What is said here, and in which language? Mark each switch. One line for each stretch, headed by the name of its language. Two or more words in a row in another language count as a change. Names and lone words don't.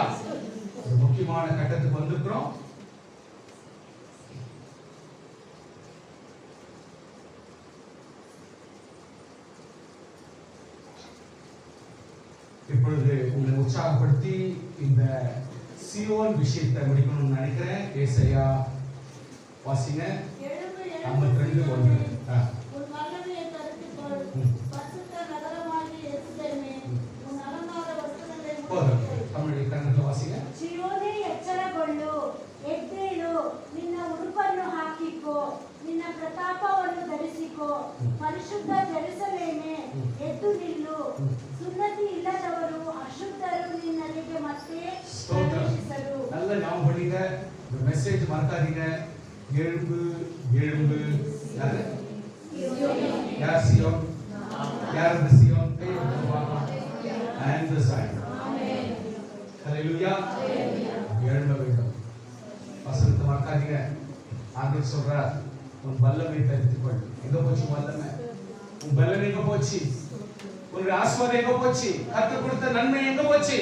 Tamil: ஒரு முக்கியமான கட்டத்துக்கு வந்திருக்கிறோம். இப்பொழுது உங்களை உற்சாகப்படுத்தி இந்த சீயோன் விஷயத்தை முடிக்கணும்னு நினைக்கிறேன். ஏசாயா வாசிங்க 52:1. தமிழ் கன்னಡ ವಾಸಿಗೆ
Kannada: ಸಿಯೋನೇ ಎಚ್ಚರಗೊಳ್ಳು, ಎದ್ದೇಳು, ನಿನ್ನ ಉಡುಪನ್ನು ಹಾಕಿಕೋ, ನಿನ್ನ ಪ್ರತಾಪವನ್ನು ಧರಿಸಿಕೋ, ಪರಿಶುದ್ಧ ಜೆರುಸಲೇಮೇ ಎದ್ದು ನಿಲ್ಲು, ಸುನ್ನತಿ ಇಲ್ಲದವರು ಅಶುದ್ಧರು ನಿನ್ನಲ್ಲಿಗೆ ಮತ್ತೆ ಪ್ರವೇಶಿಸರು.
Tamil: நல்ல ஞாபகம் படிங்க. இந்த மெசேஜ் மறக்காதீங்க. எழும்பு எழும்பு. யாரு? யார் சியோன்? யார் இந்த சியோன்?
English: and the sign.
Tamil: ஹalleluya. எழும்ப வேண்டும். வசனத்தை மறக்காதீங்க. ஆண்டவர் சொல்றார், உன் வல்லமை தரித்துக்கொள். எங்க போச்சு வல்லமை? உன் பலன் எங்க போச்சு? உன் ஆசீர்வாதம் எங்க போச்சு? கர்த்தர் கொடுத்த நன்மை எங்க போச்சு?